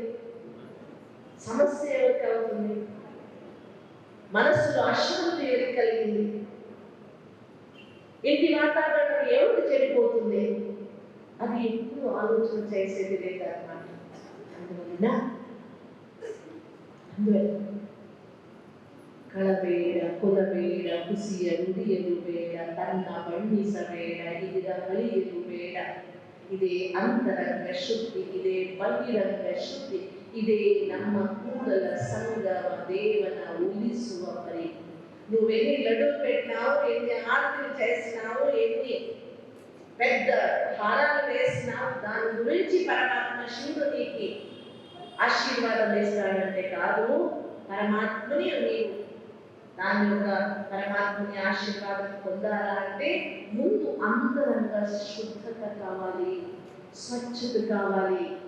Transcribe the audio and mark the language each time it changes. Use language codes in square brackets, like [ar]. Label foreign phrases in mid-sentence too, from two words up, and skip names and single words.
[te] సమస్య ఎవరికి అవుతుంది? మనస్సులో అశాంతి ఎవరికి కలిగింది? ఇంటి వాతావరణం ఎవరికి చెడిపోతుంది? అది ఎప్పుడు ఆలోచన చేసేది లేదన్నమాట. [kn] అందువల్ల ಕಳಬೇಡ, ಕೊಲಬೇಡ, ಹುಸಿಯ ನುಡಿಯಲು ಬೇಡ, ತನ್ನ ಬಣ್ಣಿಸಬೇಡ, ಇದರ ಬಳಿಯಲು ಬೇಡ. ಇದೇ ಅಂತರಂಗ ಶುದ್ಧಿ, ಇದೇ ಬಹಿರಂಗ ಶುದ್ಧಿ, ఇదే ನಮ್ಮ ಕೂಡಲ ಸಂಗಮ ದೇವನ ಉಳಿಸುವ పరి. [te] నువ్వెన్ని లడ్డూలు పెట్టినావు, ఎన్ని ఆరతులు చేసినావు, ఎన్ని పెద్ద హారాలు వేసినావు, దాని గురించి పరమాత్మ శివుడు నీకు ఆశీర్వాదం ఇస్తాడంటే కాదు. పరమాత్మని నీవు దాని యొక్క పరమాత్మని ఆశీర్వాదం పొందాలా అంటే ముందు అంతరంగా శుద్ధత కావాలి, స్వచ్ఛత కావాలి.